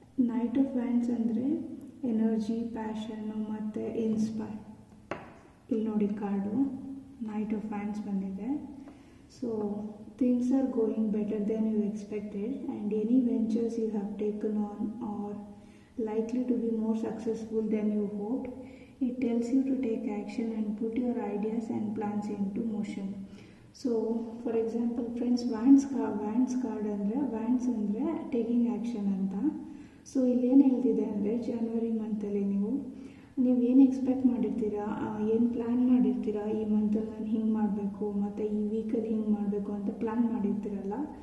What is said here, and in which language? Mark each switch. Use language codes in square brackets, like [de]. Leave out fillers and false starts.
[kn] Knight of wands ಅಂದರೆ energy, passion ಮತ್ತು inspire. ಇಲ್ಲಿ ನೋಡಿ ಕಾರ್ಡು ನೈಟ್ ಆಫ್ ವ್ಯಾಂಡ್ಸ್ ಬಂದಿದೆ. [en] So things are going better than you expected and any ventures you have taken on are likely to be more successful than you hoped. It tells you to take action and put your ideas and plans into motion. So for example friends, [kn] wands card ಅಂದರೆ wands ಅಂದರೆ taking action ಅಂತ. So ಇಲ್ಲೇನು ಹೇಳ್ತಿದೆ ಅಂದರೆ ಜನವರಿ ಮಂತಲ್ಲಿ ನೀವೇನು expect ಮಾಡಿರ್ತೀರಾ, ಏನು plan ಮಾಡಿರ್ತೀರಾ, ಈ ಮಂತಲ್ಲಿ ನಾನು ಹಿಂಗೆ ಮಾಡಬೇಕು ಮತ್ತು ಈ ವೀಕಲ್ಲಿ ಹಿಂಗೆ ಮಾಡಬೇಕು ಅಂತ ಪ್ಲ್ಯಾನ್ ಮಾಡಿರ್ತೀರಲ್ಲ.